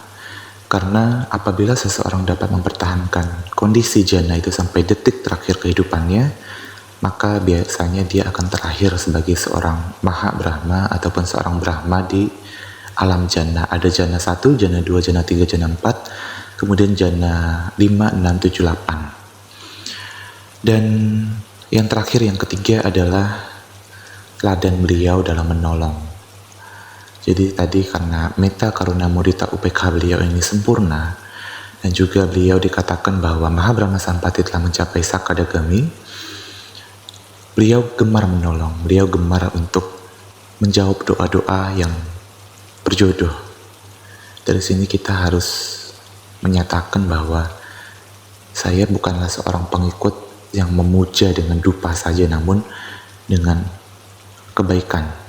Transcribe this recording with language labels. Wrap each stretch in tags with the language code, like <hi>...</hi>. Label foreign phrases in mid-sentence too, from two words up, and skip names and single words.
<id>Karena apabila seseorang dapat mempertahankan kondisi jana itu sampai detik terakhir kehidupannya, maka biasanya dia akan terlahir sebagai seorang Maha Brahma ataupun seorang Brahma di alam jana. Ada jana 1, jana 2, jana 3, jana 4, kemudian jana 5, 6, 7, 8. Dan yang terakhir, yang ketiga adalah teladan beliau dalam menolong. Jadi tadi karena</id> <pi>metta karuna mudita upekha</pi> <id>beliau ini sempurna, dan juga beliau dikatakan bahwa Maha Brahma Sampati telah mencapai sakadagami, beliau gemar menolong, beliau gemar untuk menjawab doa-doa yang berjodoh. Dari sini kita harus menyatakan bahwa saya bukanlah seorang pengikut yang memuja dengan dupa saja, namun dengan kebaikan.</id>